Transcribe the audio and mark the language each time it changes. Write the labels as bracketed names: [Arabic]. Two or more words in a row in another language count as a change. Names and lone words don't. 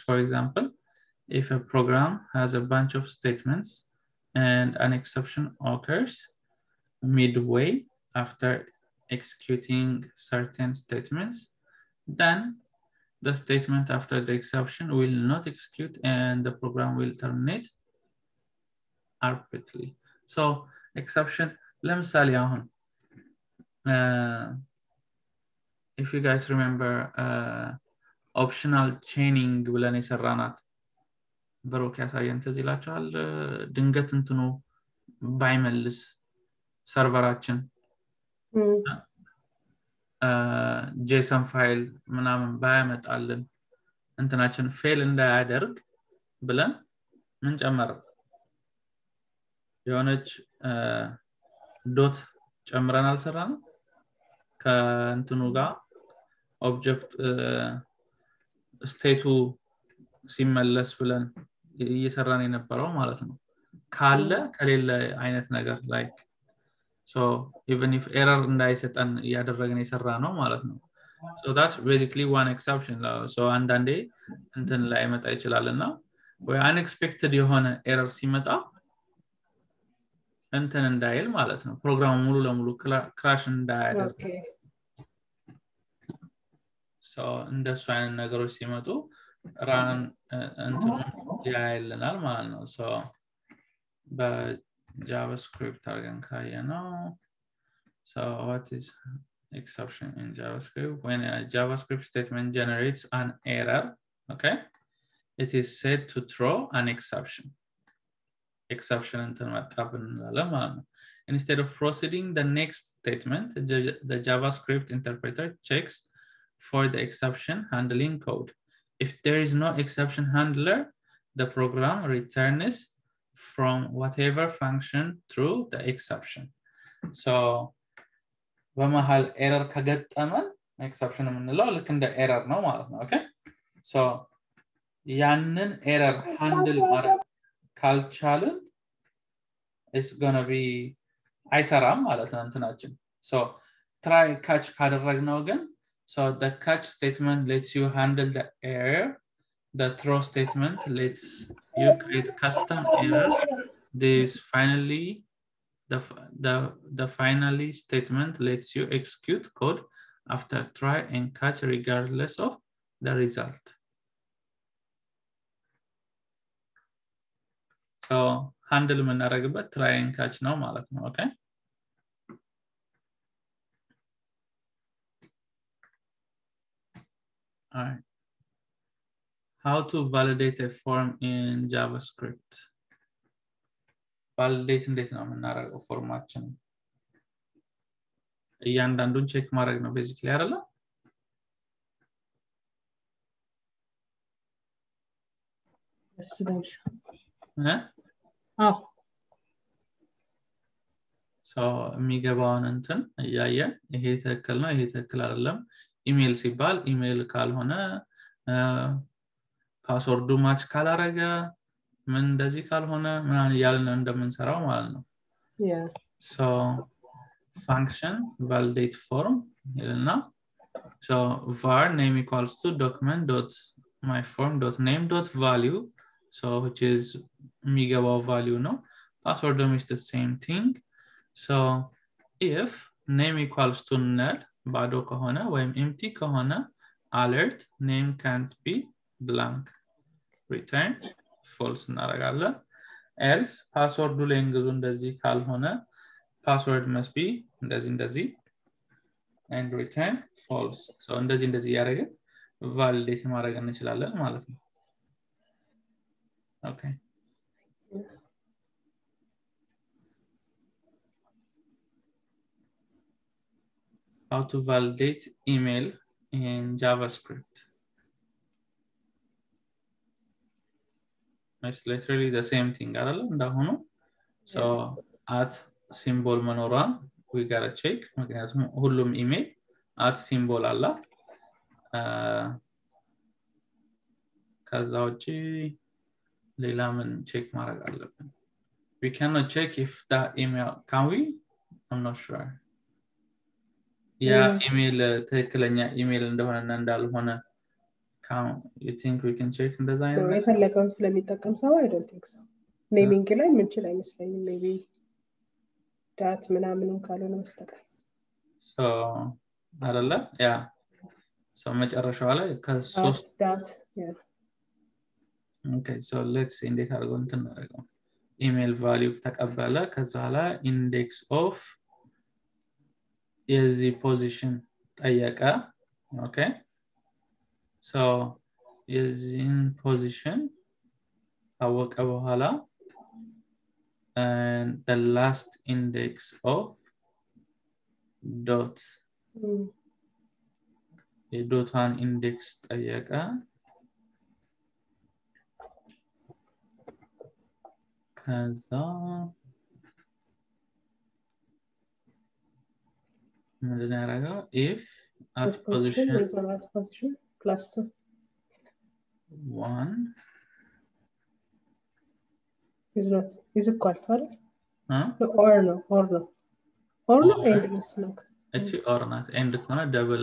[English] For example, if a program has a bunch of statements and an exception occurs midway after executing certain statements, then the statement after the exception will not execute and the program will terminate arbitrarily. So exception, [Amharic] ለምሳሌ አሁን [English] if you guys remember optional chaining [Amharic] ብለን የሰራናት ብሩክ ያሳየን ትዝ ይላችኋል ድንገት እንትኑ ባይመልስ ሰርቨራችን [English] JSON file [Amharic] ምናምን ባያመጣልን እንትናችን ፌል እንዳያደርግ ብለን ምን ጨመረ የሆነች ዶት ጨምረን አልሰራንም ከእንትኑ ጋር [English] object state [Amharic] ሲመለስ ብለን እየሰራን የነበረው ማለት ነው ካለ ከሌለ አይነት ነገር [English] like so even if error [Amharic] እንዳይሰጠን ያደረግን የሰራ ነው ማለት ነው [English] so that's basically one exception so [Amharic] አንዳንዴ እንትን ላይ መጣ ይችላልና ወይ unexpected የሆነ ኤረር ሲመጣ እንትን እንዳይል ማለት ነው ፕሮግራሙ ሙሉ ለሙሉ ክራሽ እንዳያደርግ so እንደሱ አይነት ነገሮች ሲመጡ run እንትኑ ያይልናል ማለት ነው so በJavaScript አርገን ካየነው [English] so what is exception in JavaScript when a JavaScript statement generates an error okay it is said to throw an exception [Amharic] እንትን መጣብን እንላለን ማለት ነው [English] instead of proceeding the next statement the JavaScript interpreter checks for the exception handling code if there is no exception handler the program returns from whatever function through the exception so [Amharic] በመሃል ኤረር ከገጠመን ኤክሰፕሽን የምንለው ልክ እንደ ኤረር ነው ማለት ነው okay so ያንን [English] error handle [Amharic] ማድረግ ካልቻልን [English] it's gonna be [Amharic] አይሰራም ማለት ነው እንትናችን [English] so try catch ካደረግነው ግን so the catch statement lets you handle the error the throw statement lets you create custom error this finally the finally statement lets you execute code after try and catch regardless of the result so handle የምናደርግበት try and catch [Amharic] ነው ማለት ነው [English] okay all right how to validate a form in JavaScript validate [Amharic] እንዴት ነው የምናደርገው ፎርማችን እያንዳንዱን ቼክ ማድረግ ነው basically አይደለ so የሚገባውን እንትን እያየን ይሄ ትክክል ነው ይሄ ትክክል አይደለም ኢሜል ሲባል ኢሜል ካልሆነ [English] password match [Amharic] ካላረገ ምን እንደዚህ ካልሆነ ምናምን ያልን እንደምንሰራው ማለት ነው [English] so function validate form ይልና so var name equals to document dot my form dot name dot value so which is የሚገባው value ነው password is the same thing so if name equals to null [Amharic] ባዶ ከሆነ ወይም [English] empty ከሆነ alert name can't be blank return false እናደርጋለን else password [Amharic] ሌንግዙ እንደዚህ ካልሆነ [English] password must be እንደዚህ and return false so [Amharic] እንደዚህ ያደረግን [English] validate [Amharic] ማድረግ እንችላለን ማለት ነው [English] okay how to validate email in JavaScript it's literally the same thing [Amharic] አይደል እንዳሁኑ [English] so at symbol መኖሯን we gotta check [Amharic] ምክንያቱም ሁሉም ኢሜል [English] at symbol [Amharic] አላት ከዛ ውጪ ሌላ ምን ቼክ ማድረግ አለብን [English] we cannot check if that email can we I'm not sure email [Amharic] ትክክለኛ ኢሜል እንደሆነና እንዳልሆነ [English] you think we can check [Amharic] እንደዛ አይነት የፈለገውን ስለሚጠቀም ሰው [English] I don't think so [Amharic] ኔሚንግ ላይ ምን ይችላል አይመስለኝም maybe ዳት ምናምንም ካልሆነ መስተቀር so አይደለ ያ so መጨረሻው ላይ ከሶስት [English] ዳት yeah okay so let's see [Amharic] እንዴት አድርገን እናደርገው [English] email value [Amharic] ተቀበለ ከዛ ላይ [English] index of የዚህ position ጠየቀ okay so የዚህን position [Amharic] አወቀ በኋላ [English] and the last index of dots [Amharic] የዶታን ኢንዴክስ ጠየቀ ከዛ ምንድን ያደረገው [English] if at position plus 2 1 is equal to huh or no and is no actually or not and ከሆነ double